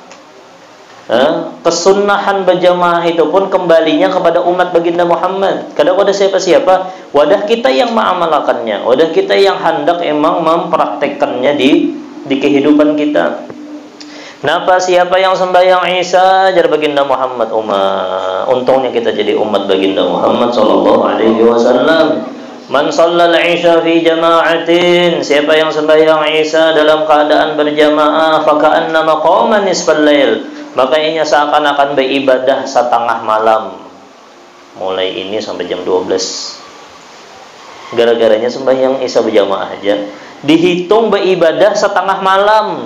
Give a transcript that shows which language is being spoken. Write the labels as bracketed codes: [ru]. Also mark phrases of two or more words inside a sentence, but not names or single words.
[id] Kesunnahan berjamaah itu pun kembalinya kepada umat baginda Muhammad. [bjn] Kada pada siapa-siapa. Wadah kita yang mengamalkannya, wadah kita yang hendak emang mempraktekkannya di kehidupan kita. Kenapa siapa yang sembahyang Isya jar baginda Muhammad umat? [id] Untungnya kita jadi umat baginda Muhammad [ar] صلى الله عليه وسلم. من صلى العشاء في جماعة, [id] siapa yang sembahyang Isya dalam keadaan berjamaah, [ar] فكأنما قام نصف الليل, [id] maka ianya seakan-akan beribadah setengah malam. mulai ini sampai jam 12. Gara-garanya sembahyang Isya berjamaah aja dihitung beribadah setengah malam.